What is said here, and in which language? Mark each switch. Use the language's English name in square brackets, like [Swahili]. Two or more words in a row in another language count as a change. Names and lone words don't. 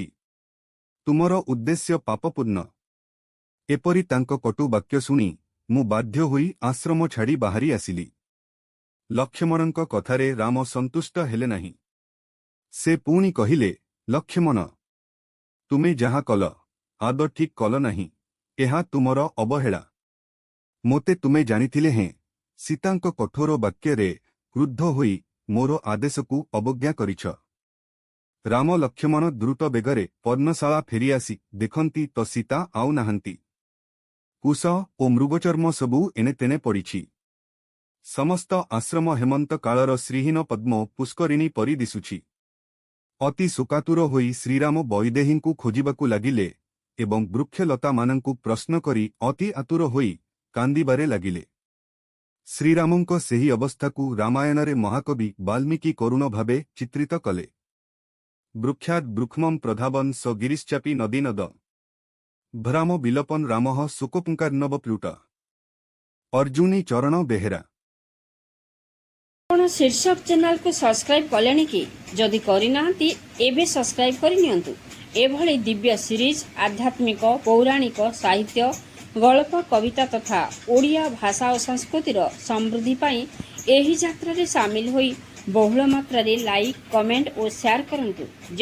[Odia] ତୁମର ଉଦ୍ଦେଶ୍ୟ ପାପପୂର୍ଣ୍ଣ। ଏପରି ତାଙ୍କ କଟୁ ବାକ୍ୟ ଶୁଣି ମୁଁ ବାଧ୍ୟ ହୋଇ ଆଶ୍ରମ ଛାଡ଼ି ବାହାରି ଆସିଲି। ଲକ୍ଷ୍ମଣଙ୍କ କଥାରେ ରାମ ସନ୍ତୁଷ୍ଟ ହେଲେ ନାହିଁ। ସେ ପୁଣି କହିଲେ, ଲକ୍ଷ୍ମଣ ତୁମେ ଯାହା କଲ ଆଦୌ ଠିକ କଲ ନାହିଁ। ଏହା ତୁମର ଅବହେଳା। ମୋତେ ତୁମେ ଜାଣିଥିଲେ ହେଁ ସୀତାଙ୍କ କଠୋର ବାକ୍ୟରେ କ୍ରୁଦ୍ଧ ହୋଇ ମୋର ଆଦେଶକୁ ଅବଜ୍ଞା କରିଛ। ରାମ ଲକ୍ଷ୍ମଣ ଦ୍ରୁତ ବେଗରେ ପର୍ଣ୍ଣଶାଳା ଫେରି ଆସି ଦେଖନ୍ତି ତ ସୀତା ଆଉ ନାହାନ୍ତି। କୁଶ ଓ ମୃଗଚର୍ମ ସବୁ ଏଣେ ତେଣେ ପଡ଼ିଛି। ସମସ୍ତ ଆଶ୍ରମ ହେମନ୍ତ କାଳର ଶ୍ରୀହୀନ ପଦ୍ମ ପୁଷ୍କରିଣୀ ପରି ଦିଶୁଛି। ଅତି ଶୋକାତୁର ହୋଇ ଶ୍ରୀରାମ ବୈଦେହୀଙ୍କୁ ଖୋଜିବାକୁ ଲାଗିଲେ ଏବଂ ବୃକ୍ଷଲତା ମାନଙ୍କୁ ପ୍ରଶ୍ନ କରି ଅତି ଆତୁର ହୋଇ କାନ୍ଦିବାରେ ଲାଗିଲେ। ଶ୍ରୀରାମଙ୍କ ସେହି ଅବସ୍ଥାକୁ ରାମାୟଣରେ ମହାକବି ବାଲ୍ମୀକି କରୁଣ ଭାବେ ଚିତ୍ରିତ କଲେ। [Sanskrit] वृक्षाद वृक्ष्मं प्रधावन स गिरिश्चापी नदी नद भ्राम विलपन रामः शोकपुंकार्णव प्लुट। [Odia] ଅର୍ଜୁନୀ ଚରଣ ବେହେରା। ଆପଣ ଶୀର୍ଷକ ଚ୍ୟାନେଲକୁ ସବସ୍କ୍ରାଇବ କଲେଣି କି ଯଦି କରିନାହାନ୍ତି ଏବେ ସବସ୍କ୍ରାଇବ କରିନିଅନ୍ତୁ। ଏଭଳି ଦିବ୍ୟ ସିରିଜ ଆଧ୍ୟାତ୍ମିକ ପୌରାଣିକ ସାହିତ୍ୟ ଗଳ୍ପ କବିତା ତଥା ଓଡ଼ିଆ ଭାଷା ଓ ସଂସ୍କୃତିର ସମୃଦ୍ଧି ପାଇଁ ଏହି ଯାତ୍ରା ରେ ସାମିଲ ହୋଇ ବହୁଳ ମାତ୍ରା ରେ ଲାଇକ କମେଣ୍ଟ ଓ ସେୟାର କରନ୍ତୁ।